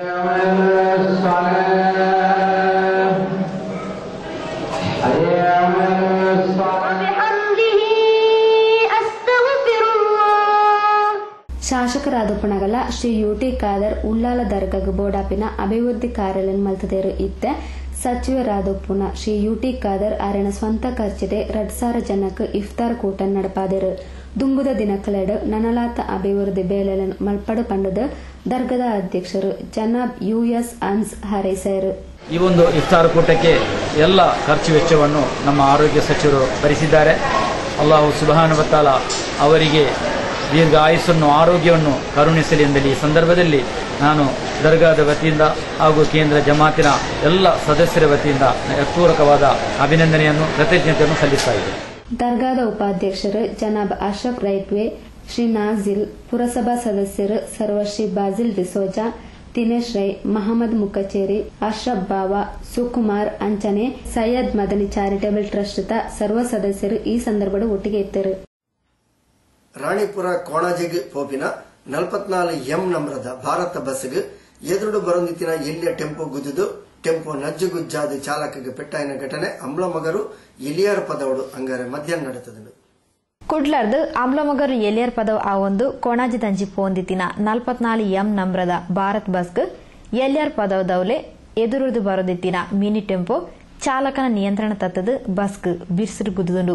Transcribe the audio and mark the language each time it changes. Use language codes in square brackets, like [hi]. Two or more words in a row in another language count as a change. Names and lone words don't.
[tcy] ಶಾಸಕರಾದ ಪುಣಗಲ ಶ್ರೀ ಯುಟಿ ಖಾದರ್ ಉಳ್ಳಾಲ ದರ್ಗಗ್ ಬೋಡಾಪಿನ ಅಭಿವೃದ್ಧಿ ಕಾರ್ಯಾಲಯ ಮಲ್ತದೇರು ಇತ್ತೆ ಸಚಿವರಾದೊಪ್ಪುನ ಶ್ರೀ ಯುಟಿ ಖಾದರ್ ಆರಣ ಸ್ವಂತ ಖರ್ಚಿದೆ 2,000 ಜನಕ್ಕೆ ಇಫ್ತಾರ್ ಕೂಟ ನಡಪಾದರು. ದುಂಬುದ ದಿನಕಲೆಡು ನನಲಾತ ಅಭಿವೃದ್ಧಿ ಬೇಲೆಯನ್ನು ಮಲ್ಪಡು ಪಂಡದ ದರ್ಗದ ಅಧ್ಯಕ್ಷರು ಜನಾಬ್ ಯುಎಸ್ ಅನ್ಸ್ ಹಾರೈಸಿದರು. [kn] ಈ ಒಂದು ಇಫ್ತಾರ್ ಕೂಟಕ್ಕೆ ಎಲ್ಲ ಖರ್ಚು ವೆಚ್ಚವನ್ನು ನಮ್ಮ ಆರೋಗ್ಯ ಸಚಿವರು ಭರಿಸಿದ್ದಾರೆ. [ar] الله سبحانه و تعالى [kn] ಅವರಿಗೆ ದೀರ್ಘ ಆಯುಸ್ಸನ್ನು ಆರೋಗ್ಯವನ್ನು ಕರುಣಿಸಲಿ ಎಂದಲ್ಲಿ ಈ ಸಂದರ್ಭದಲ್ಲಿ ನಾನು ದರ್ಗಾದ ವತಿಯಿಂದ ಹಾಗೂ ಕೇಂದ್ರ ಜಮಾತಿನ ಎಲ್ಲ ಸದಸ್ಯರ ವತಿಯಿಂದ ಹೃತ್ಪೂರ್ವಕವಾದ ಅಭಿನಂದನೆಯನ್ನು ಕೃತಜ್ಞತೆಯನ್ನು ಸಲ್ಲಿಸ್ತಾ ಇದ್ದೇನೆ. ದರ್ಗಾದ ಉಪಾಧ್ಯಕ್ಷರು ಜನಾಬ್ ಅಶ್ರಫ್ ರೈಟ್ವೆ, ಶ್ರೀ ನಾಜಿಲ್, ಪುರಸಭಾ ಸದಸ್ಯರು ಸರ್ವಶ್ರೀ ಬಾಜಿಲ್ ಡಿಸೋಜಾ, ದಿನೇಶ್ ರೈ, ಮಹಮ್ಮದ್ ಮುಕಚೇರಿ, ಅಶ್ರಫ್ ಬಾವಾ, ಸುಕುಮಾರ್ ಅಂಚನೆ, ಸೈಯದ್ ಮದನಿ ಚಾರಿಟೇಬಲ್ ಟ್ರಸ್ಟ್ ಸರ್ವ ಸದಸ್ಯರು ಈ ಸಂದರ್ಭದ ಒಟ್ಟಿಗೆ ಇದ್ದರು. [tcy] ರಾಣಿಪುರ ಕೋಣಾಜಿಗ್ ಪೋಪಿನ 44 ನಂಬರದ ಭಾರತ ಬಸ್ಗೆ ಎದುರು ಬರೊಂದಿತ್ತಿನ ಎಲ್ಲಿಯ ಟೆಂಪೋ ಗುದ್ದುದು ಟೆಂಪೋ ನಜ್ಜುಗುಜ್ಜಾದ ಚಾಲಕಗೆ ಪೆಟ್ಟಾಯಿನ ಘಟನೆ ಅಮ್ಲಮಗರು ಎಲಿಯಾರ ಪದವಡು ಅಂಗಾರೆ ಮಧ್ಯಾಹ್ನ ನಡೆತದೆ. ಕುಡ್ಲರ್ದು ಅಮ್ಲಮಗರು ಎಲಿಯರ್ ಪದವು ಆ ಒಂದು ಕೋಣಾಜಿ ದಂಜಿ ಪೋಂದಿತ್ತಿನ 44 ನಂಬರದ ಭಾರತ್ ಬಸ್ಗೆ ಎಲಿಯರ್ ಪದವದವಲೆ ಎದುರುದು ಬರೋದಿತ್ತಿನ ಮಿನಿ ಟೆಂಪೋ ಚಾಲಕನ ನಿಯಂತ್ರಣ ತತ್ತದು ಬಸ್ಗೆ ಬಿರ್ಸಿರು ಗುದ್ದುದುಂಡು.